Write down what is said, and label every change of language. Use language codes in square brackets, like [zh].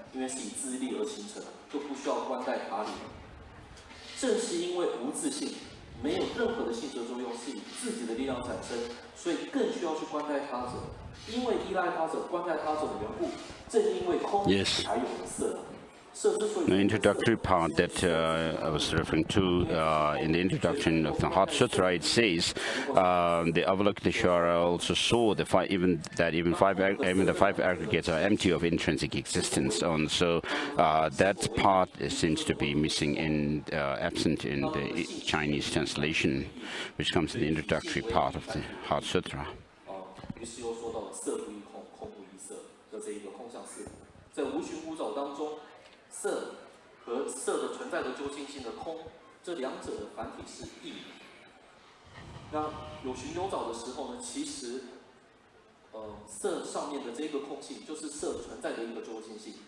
[zh] 因为是以自力而形成的，就不需要观待他力。正是因为无自性，没有任何的性质作用，是以自己的力量产生，所以更需要去观待他者。因为依赖他者、观待他者的缘故，正因为空才有了色。 [en] The introductory part that I was referring to in the introduction of the Heart Sutra, it says the Avalokiteshvara also saw the the five aggregates are empty of intrinsic existence. And so that part seems to be missing absent in the Chinese translation, which comes in the introductory part of the Heart Sutra. [zh] 于是又说到了色不异空，空不异色的这一个空相四，在无寻无找当中，色和色的存在的究竟性的空，这两者的繁体是异。那有寻有找的时候呢，其实色上面的这个空性就是色存在的一个究竟性。